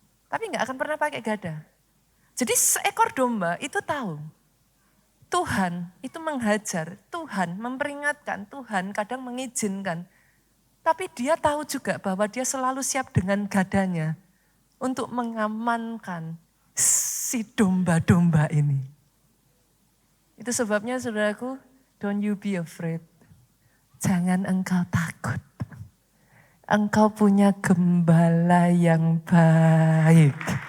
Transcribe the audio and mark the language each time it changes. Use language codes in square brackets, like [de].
[id] Tapi nggak akan pernah pakai gada. Jadi seekor domba itu tahu Tuhan itu menghajar, Tuhan memperingatkan, Tuhan kadang mengizinkan. Tapi dia tahu juga bahwa dia selalu siap dengan gadanya untuk mengamankan si domba-domba ini. Itu sebabnya saudaraku, [en] don't you be afraid. [id] Jangan engkau takut. Engkau punya gembala yang baik.